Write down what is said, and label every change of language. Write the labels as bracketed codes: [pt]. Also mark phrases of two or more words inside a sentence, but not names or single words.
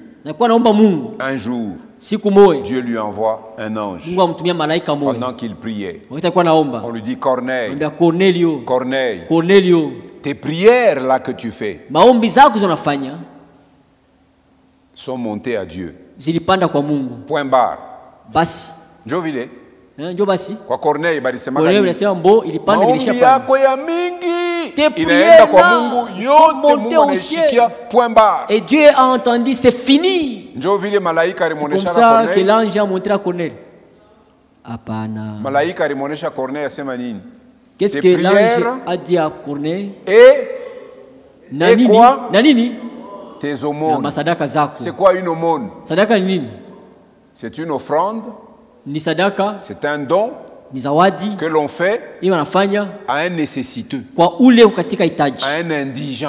[fr] Un jour, Dieu lui envoie un ange. Pendant qu'il priait, on lui dit: Corneille, Corneille, tes prières là que tu fais sont montées à Dieu. Point barre. Jovile. [sw] Kwa Corneille balisema maombi yako ya mingi inaenda kwa Mungu, yote Mungu anashikia. [fr] Point barre. Et Dieu a entendu, c'est fini. C'est comme ça que l'ange a montré à Corneille. [sw] Apana. Malaika alimuonesha Corneille asema nini? [fr] Qu'est-ce que l'ange a dit à Corneille? Et quoi? [sw] Nanini? [fr] Tes aumônes. C'est quoi une aumône? C'est une offrande. C'est un don que l'on fait à un nécessiteux, à un indigent.